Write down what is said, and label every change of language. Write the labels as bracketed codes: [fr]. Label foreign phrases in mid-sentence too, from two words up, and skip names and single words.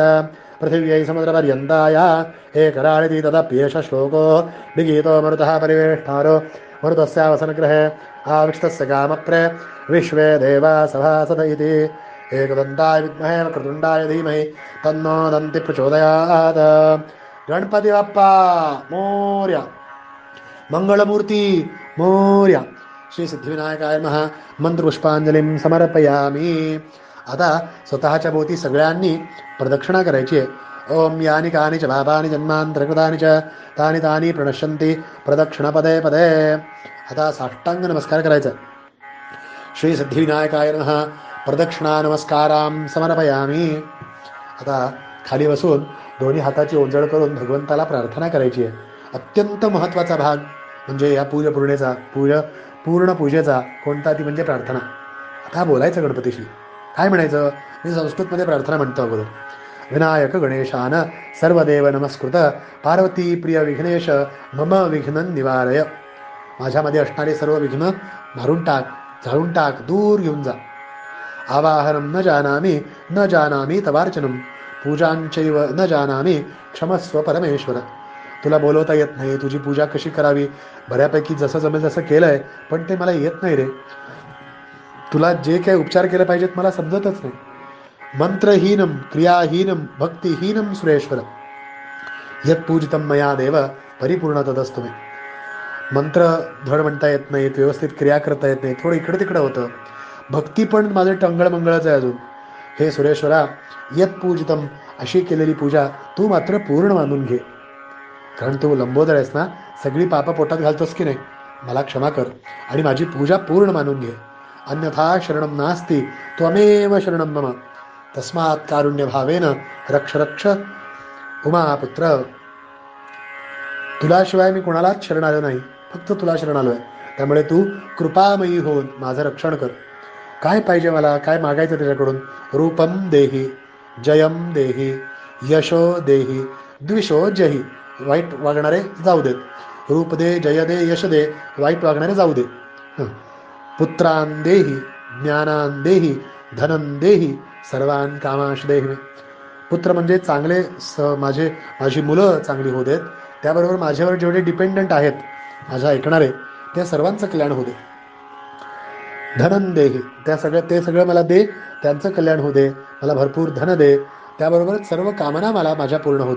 [sa] पृथिव्यै समुद्रपर्यन्ताया एकराळिति तदप्येष श्लोको विगीतो मरुतः परिवेष्टारो मरुतस्यावसनग्रहे आविष्टस्य कामप्रे विश्वे देवा सभासद इति. एकदंताय विद्महे वक्रतुंडाय धीमहि तन्नो दन्ती प्रचोदयात्. [mr] गणपती बाप्पा मोरया. मंगलमूर्ती मोरया. [sa] श्री सिद्धिविनायकाय नमः. मंत्रपुष्पांजलीं समर्पयामी. [mr] आता स्वतःच्या भोवती सगळ्यांनी प्रदक्षिणा करायची आहे. [sa] ओम यानी कानी च पापानि जन्मांतरकृतानि च तानि तानि प्रणश्यन्ति प्रदक्षिण पदे पदे. [mr] आता साष्टांग नमस्कार करायचा. [sa] श्री सिद्धिविनायकाय नमः. प्रदक्षिणा नमस्कारां समर्पयामी. [mr] आता खाली बसून दोन्ही हाताची ओंजळ करून भगवंताला प्रार्थना करायची आहे. अत्यंत महत्त्वाचा भाग म्हणजे या पूर्ण पूजेचा कोणता, ती म्हणजे प्रार्थना. आता बोलायचं गणपतीशी. काय म्हणायचं? मी संस्कृतमध्ये प्रार्थना म्हणतो अगोदर. [sa] विनायक गणेशान सर्वदेव नमस्कृत पार्वती प्रिय विघ्नेश मम विघ्न निवारय. [mr] माझ्यामध्ये असणारे सर्व विघ्न मारून टाक, जाळून टाक, दूर घेऊन जा. [sa] आवाहनम न जानामी तवार्चनम पूजांचैव न जानामी क्षमस्व परमेश्वर. [mr] तुला बोलवता येत नाही, तुझी पूजा कशी करावी बऱ्यापैकी जसं जमेल तसं केलंय, पण ते मला येत नाही रे. तुला जे काही उपचार केले पाहिजेत मला समजतच नाही. [sa] मंत्रहीनम क्रियाहीनम भक्तिहीनम सुरेश्वर यत पूजितम मया देव परिपूर्ण तदस्तुमे. [mr] मंत्र धड म्हणता येत नाहीत, व्यवस्थित क्रिया करता येत नाही, थोडं इकडं तिकडं होतं. भक्ती पण माझं टंगळमंगळच आहे अजून. हे सुरेश्वरा, [sa] यत पूजितम [mr] अशी केलेली पूजा तू मात्र पूर्ण मानून घे. कारण तू लंबोदर आहेस ना, सगळी पापं पोटात घालतोस की नाही. मला क्षमा कर आणि माझी पूजा पूर्ण मानून घे. [sa] अन्यथा शरणम नास्ती त्वमेव शरणम मम तस्मात् कारुण्य भावेन रक्ष रक्ष उमापुत्र. [mr] तुलाशिवाय मी कोणालाच शरण आलो नाही, फक्त तुला शरण आलो आहे. त्यामुळे तू कृपामयी होऊन माझं रक्षण कर. काय पाहिजे मला, काय मागायचं त्याच्याकडून? [sa] रूपम देही, जयम देही, यशो देही, द्विषो जही. [mr] वाईट वागणारे जाऊ देत. रूप दे, जय दे, यश दे. वाईट वागणारे जाऊ दे. [sa] पुत्रान देही, ज्ञानान देही, धनन देही, सर्वान कामाश देही. [mr] पुत्र म्हणजे चांगले माझी मुलं चांगली होऊ देत. त्याबरोबर माझ्यावर जेवढे डिपेंडंट आहेत, माझ्या ऐकणारे, त्या सर्वांचं कल्याण होऊ दे. [sa] धनन देही, [mr] ते सगळं मला दे, त्यांचं कल्याण होऊ दे. मला भरपूर धन दे, त्याबरोबर सर्व कामना मला माझ्या पूर्ण होऊ देत.